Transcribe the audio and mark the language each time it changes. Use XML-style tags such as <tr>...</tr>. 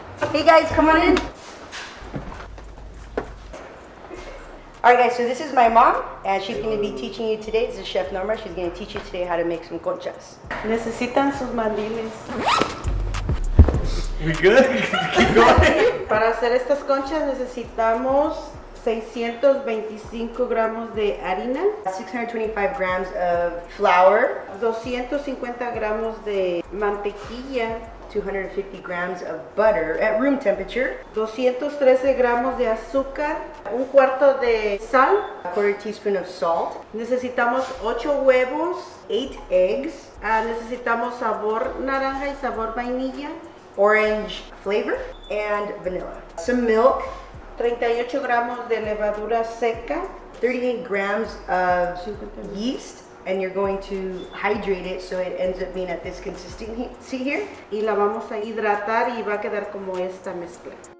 <en>Hey guys, come on in. Alright guys, so this is my mom, and she's going to be teaching you today. This is Chef Norma. She's going to teach you today how to make some conchas.</en> <es>Necesitan sus mandiles.</es> <en>We good? Keep going.</en> <es>Para hacer estas conchas necesitamos 625 gramos de harina,</es> <en>625 grams of flour,</en> <es>250 gramos de mantequilla,</es> <en>250 grams of butter at room temperature,</en> <es>213 gramos de azúcar, un cuarto de sal,</es> <en>a quarter teaspoon of salt,</en> <es>necesitamos 8 huevos,</es> <en>8 eggs,</en> <es>necesitamos sabor naranja y sabor vainilla,</es> <en>orange flavor, and vanilla. Some milk,</en> <es>38 gramos de levadura seca,</es> <en>38 grams of yeast, and you're going to hydrate it so it ends up being at this consistency here.</en> <es>y la vamos a hidratar y va a quedar como esta mezcla.</es>